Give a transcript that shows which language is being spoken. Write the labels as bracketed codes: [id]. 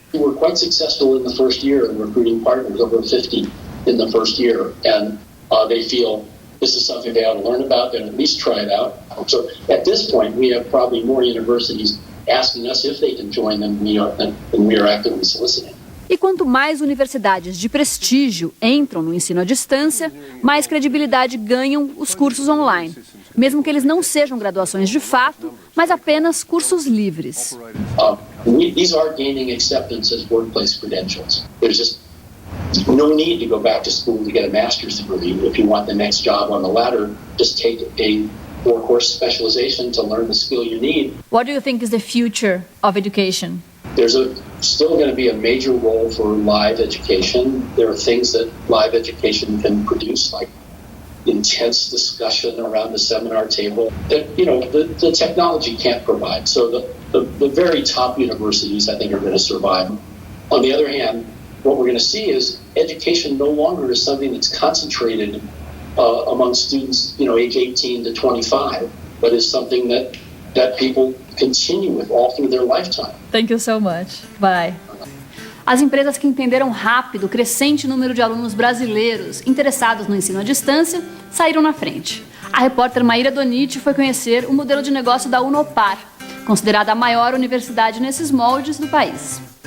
[en] We were quite successful in the first year in recruiting partners, over 50 in the first year, and they feel this is something they ought to learn about and at least try it out. So at this point, we have probably more universities asking us if they can join them than we are actively soliciting. [pt] E quanto mais universidades de prestígio entram no ensino à distância, mais credibilidade ganham os cursos online, mesmo que eles não sejam graduações de fato, mas apenas cursos livres. [en] These are gaining acceptance as workplace credentials. There's just no need to go back to school to get a master's degree. If you want the next job on the ladder, just take a 4-course specialization to learn the skill you need. What do you think is the future of education? There's still going to be a major role for live education. There are things that live education can produce, like intense discussion around the seminar table that the technology can't provide. So the very top universities, I think, are going to survive. On the other hand, what we're going to see is education no longer is something that's concentrated among students, age 18 to 25, but is something that people continue with all through their lifetime. Thank you so much. Bye. [pt] As empresas que entenderam rápido o crescente número de alunos brasileiros interessados no ensino à distância saíram na frente. A repórter Maíra Doniti foi conhecer o modelo de negócio da Unopar, considerada a maior universidade nesses moldes do país.